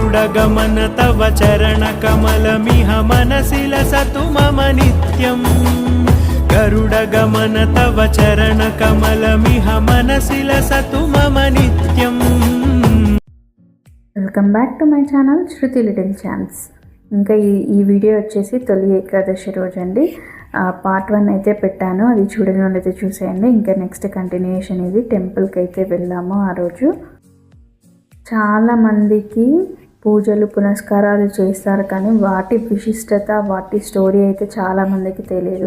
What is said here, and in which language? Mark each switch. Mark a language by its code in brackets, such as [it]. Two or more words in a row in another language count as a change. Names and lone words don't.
[sa] गरुडगमन तव चरणकमलमिह मनसि लसतु मम नित्यम् गरुडगमन तव चरणकमलमिह मनसि लसतु मम नित्यम्। [en] welcome back to my channel Shruti little chance. [te] ఇంకా ఈ వీడియో వచ్చేసి తొలి ఏకాదశి రోజు అండి। పార్ట్ 1 అయితే పెట్టాను, అది చూడని వాళ్ళైతే చూసేయండి। ఇంకా [en] next continuation [te] ఇది టెంపుల్కి అయితే వెళ్ళాము। ఆ రోజు చాలా మందికి పూజలు పునస్కారాలు చేస్తారు, కానీ వాటి విశిష్టత వాటి స్టోరీ అయితే చాలా మందికి తెలియదు।